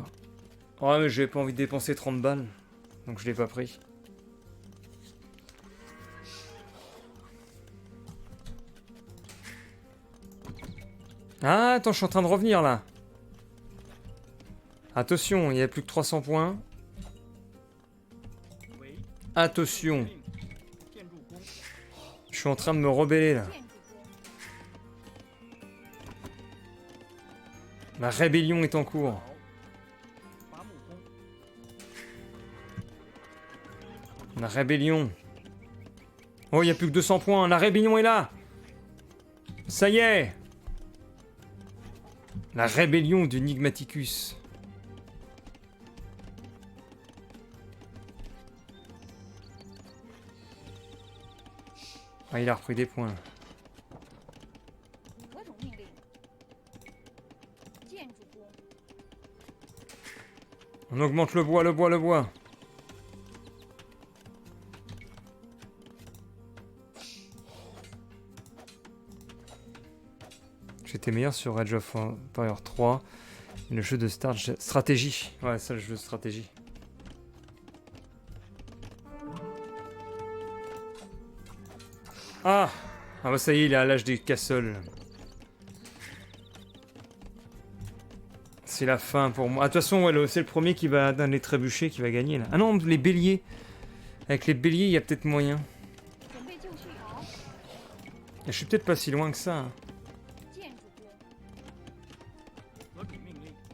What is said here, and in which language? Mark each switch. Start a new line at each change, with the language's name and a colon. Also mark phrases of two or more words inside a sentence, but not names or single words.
French: Ouais mais j'avais pas envie de dépenser 30 balles. Donc je l'ai pas pris. Ah attends, je suis en train de revenir là. Attention, il y a plus que 300 points.
Chinese: 为
French: Attention,
Chinese: 令，建筑工。
French: je suis en train de me rebeller là.
Chinese: 建筑工
French: La rébellion est en cours.
Chinese: 好。伐木工。
French: La rébellion. Oh, il n'y a plus que 200 points. La rébellion est là. Ça y est. La rébellion du Nigmaticus. Ah, il a repris des points.
Chinese: 何种命令？建筑工
French: On augmente le bois, le bois, le bois. J'étais meilleur sur Age of Empires 3. Le jeu de stratégie. Ouais, ça, le jeu de stratégie. Ah! Ah bah ça y est, il est à l'âge des castles. C'est la fin pour moi. Ah, de toute façon, ouais, c'est le premier qui va atteindre les trébuchets qui va gagner là. Ah non, les béliers. Avec les béliers, il y a peut-être moyen.
Chinese: 准备就绪。好，
French: Je suis peut-être pas si loin que ça. Hein.
Chinese: 建筑工河主命令，